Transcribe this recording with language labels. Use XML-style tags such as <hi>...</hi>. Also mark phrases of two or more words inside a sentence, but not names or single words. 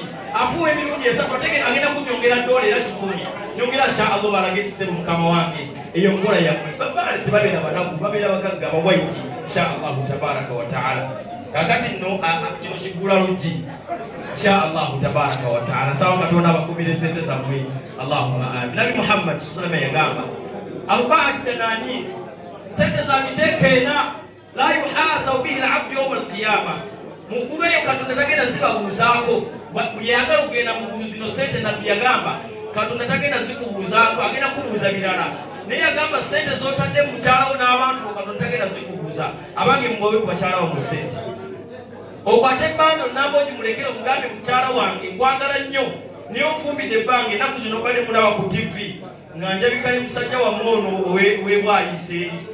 <lg>Afuuwa emirundi esatu ate agenda kunyongera ddoola era 10. Nyongera inshallah balage ekisebo mukama wange. Eyo nkola yammwe. Babaale tebabeera banaku, babeera bagagga aba White</lg> <ar>إن شاء الله تبارك وتعالى.</ar> <lg>Kakati nno kino kigula luggi</lg> <ar>إن شاء الله تبارك وتعالى.</ar> <lg>Sawa Katonda abakumire ssente zammwe.</lg> <ar>اللهم آمين.</ar> <lg>Nabi Muhammad</lg> <ar>صلى الله عليه وسلم</ar> <lg>yagamba</lg> <ar>أربعة دنانير,</ar> <lg>sente za miteeko ena</lg> <ar>لا يحاسب به العبد يوم القيامة.</ar> <lg>Mukulu eyo Katonda tagenda zibabuuzaako. Bweyagala okugenda mu ggulu zino sente nabbi yagamba Katonda tagenda zikubuuzaako, agenda kubuuza birala. Naye yagamba sente z'otadde mu mukyalawo n'abantu bo Katonda tagenda zikubuuza. Abange mubawe ku bakyala bammwe sente. Okwate ebbanga onnamba ogimulekere omugambe mukyala wange nkwagala nnyo naye onfumbidde ebbanga ennaku zino obadde mulaba ku TV nga njabika ne musajja wammwe ono ow'ebwayiseeri.</lg>